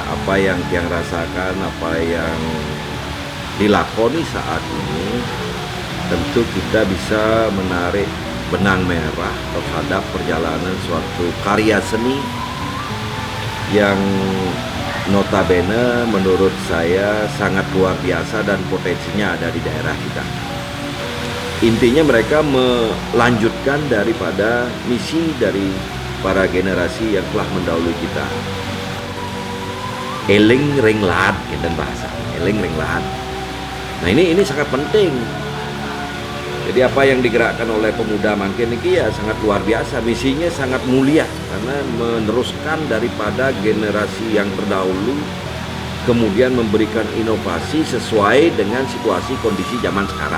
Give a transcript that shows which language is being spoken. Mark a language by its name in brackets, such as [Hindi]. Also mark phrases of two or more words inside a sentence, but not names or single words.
[Indonesian] apa yang Tiang rasakan, apa yang dilakoni saat ini, tentu kita bisa menarik benang merah terhadap perjalanan suatu karya seni yang notabene menurut saya sangat luar biasa dan potensinya ada di daerah kita. Intinya mereka melanjutkan daripada misi dari para generasi yang telah mendahului kita. [Balinese] Eling ring lahat, [Indonesian] dan bahasa [Balinese] eling ring lahat. [Indonesian] Nah ini sangat penting. Jadi apa yang digerakkan oleh pemuda Mangkin ini ya sangat luar biasa. Misinya sangat mulia karena meneruskan daripada generasi yang terdahulu, kemudian memberikan inovasi sesuai dengan situasi kondisi zaman sekarang.